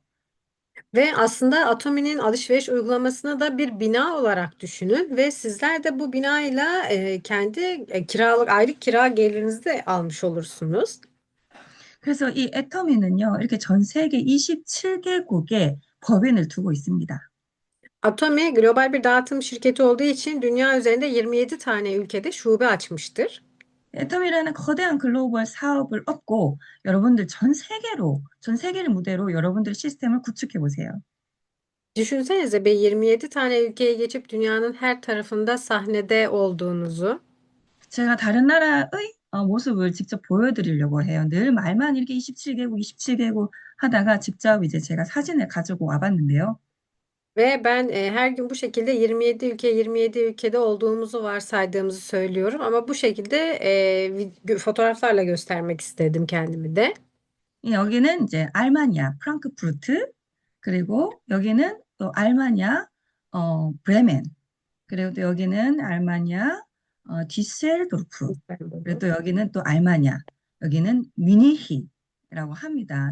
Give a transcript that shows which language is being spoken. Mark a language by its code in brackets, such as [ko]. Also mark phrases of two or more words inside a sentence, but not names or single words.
[tr] Ve aslında Atomi'nin alışveriş uygulamasını da bir bina olarak düşünün ve sizler de bu binayla kendi aylık kira gelirinizi de almış olursunuz. [ko] 그래서 이 애터미는요, 이렇게 전 세계 27개국에 법인을 두고 있습니다. [tr] Atomi global bir dağıtım şirketi olduğu için dünya üzerinde 27 tane ülkede şube açmıştır. [ko] 애텀이라는 거대한 글로벌 사업을 업고 여러분들 전 세계를 무대로 여러분들 시스템을 구축해 보세요. [tr] Düşünsenize be 27 tane ülkeye geçip dünyanın her tarafında sahnede olduğunuzu. [ko] 제가 다른 나라의 모습을 직접 보여드리려고 해요. 늘 말만 이렇게 27개국, 27개국 하다가 직접 이제 제가 사진을 가지고 와봤는데요. [tr] Ve ben her gün bu şekilde 27 ülke 27 ülkede olduğumuzu varsaydığımızı söylüyorum. Ama bu şekilde fotoğraflarla göstermek istedim kendimi de. [ko] 여기는 이제 알마니아, 프랑크푸르트, 그리고 여기는 또 알마니아, 브레멘, 그리고 또 여기는 알마니아, 디셀도르프, 그리고 또 여기는 또 알마니아, 여기는 뮤니히라고 합니다.